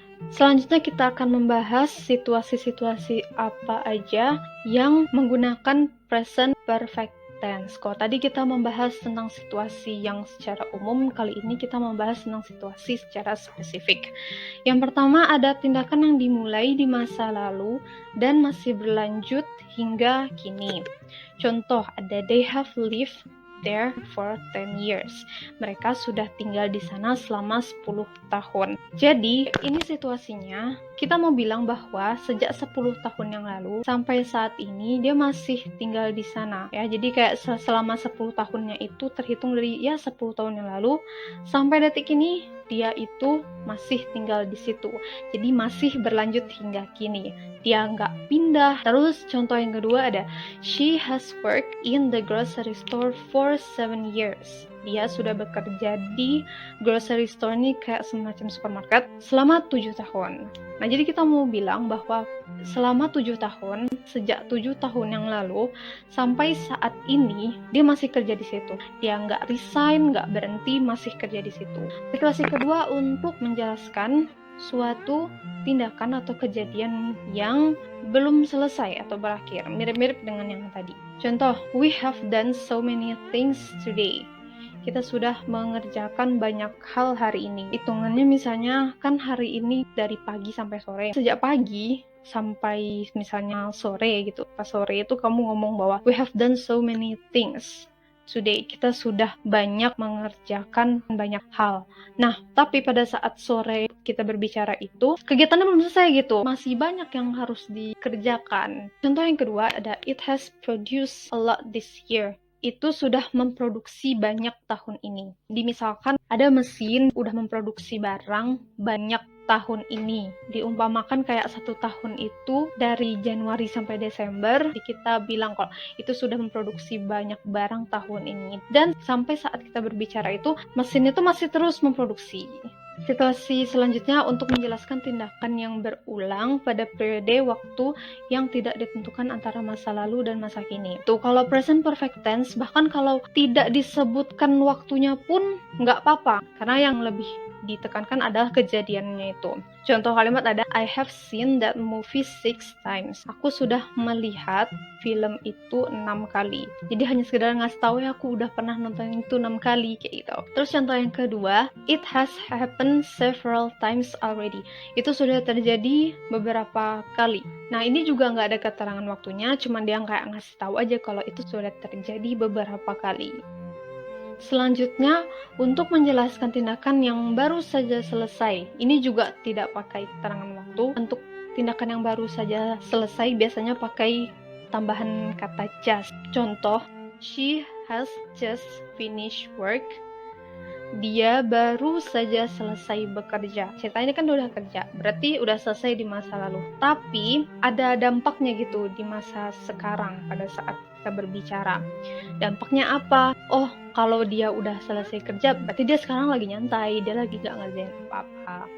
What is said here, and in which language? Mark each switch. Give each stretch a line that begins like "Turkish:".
Indonesian: Selanjutnya kita akan membahas situasi-situasi apa aja yang menggunakan present perfect tense. Kalau tadi kita membahas tentang situasi yang secara umum, kali ini kita membahas tentang situasi secara spesifik. Yang pertama ada tindakan yang dimulai di masa lalu dan masih berlanjut hingga kini. Contoh ada
English: they have lived there for 10 years.
Indonesian: Mereka sudah tinggal di sana selama 10 tahun. Jadi, ini situasinya, kita mau bilang bahwa sejak 10 tahun yang lalu sampai saat ini dia masih tinggal di sana ya. Jadi kayak selama 10 tahunnya itu terhitung dari 10 tahun yang lalu sampai detik ini dia itu masih tinggal di situ. Jadi masih berlanjut hingga kini. Dia nggak pindah. Terus contoh yang kedua ada,
English: she has worked in the grocery store for 7 years.
Indonesian: Dia sudah bekerja di grocery store ini kayak semacam supermarket selama 7 tahun. Nah, jadi kita mau bilang bahwa selama 7 tahun, sejak 7 tahun yang lalu sampai saat ini, dia masih kerja di situ. Dia nggak resign, nggak berhenti, masih kerja di situ. Spekulasi kedua untuk menjelaskan suatu tindakan atau kejadian yang belum selesai atau berakhir, mirip-mirip dengan yang tadi. Contoh,
English: we have done so many things today.
Indonesian: Kita sudah mengerjakan banyak hal hari ini. Hitungannya misalnya kan hari ini dari pagi sampai sore. Sejak pagi sampai misalnya sore gitu. Pas sore itu kamu ngomong bahwa
English: we have done so many things today.
Indonesian: Kita sudah banyak mengerjakan banyak hal. Nah, tapi pada saat sore kita berbicara itu, kegiatannya belum selesai gitu. Masih banyak yang harus dikerjakan. Contoh yang kedua ada,
English: it has produced a lot this year.
Indonesian: Itu sudah memproduksi banyak tahun ini. Misalkan ada mesin udah memproduksi barang banyak tahun ini. Diumpamakan kayak 1 tahun itu dari Januari sampai Desember, kita bilang kalau itu sudah memproduksi banyak barang tahun ini. Dan sampai saat kita berbicara itu, mesin itu masih terus memproduksi. Situasi selanjutnya untuk menjelaskan tindakan yang berulang pada periode waktu yang tidak ditentukan antara masa lalu dan masa kini. Tuh, kalau present perfect tense, bahkan kalau tidak disebutkan waktunya pun nggak apa-apa, karena yang lebih ditekankan adalah kejadiannya itu. Contoh kalimat ada,
English: I have seen that movie 6 times.
Indonesian: Aku sudah melihat film itu 6 kali. Jadi hanya sekedar ngasih tahu ya aku udah pernah nonton itu 6 kali kayak gitu. Terus contoh yang kedua,
English: it has happened several times already.
Indonesian: Itu sudah terjadi beberapa kali. Nah, ini juga nggak ada keterangan waktunya, cuman dia kayak ngasih tahu aja kalau itu sudah terjadi beberapa kali. Selanjutnya, untuk menjelaskan tindakan yang baru saja selesai. Ini juga tidak pakai keterangan waktu. Untuk tindakan yang baru saja selesai biasanya pakai tambahan kata just. Contoh,
English: she has just finished work.
Indonesian: Dia baru saja selesai bekerja. Cerita ini kan udah kerja, berarti udah selesai di masa lalu. Tapi ada dampaknya gitu di masa sekarang pada saat kita berbicara. Dampaknya apa? Oh, kalau dia udah selesai kerja, berarti dia sekarang lagi nyantai, dia lagi gak ngerjain apa-apa.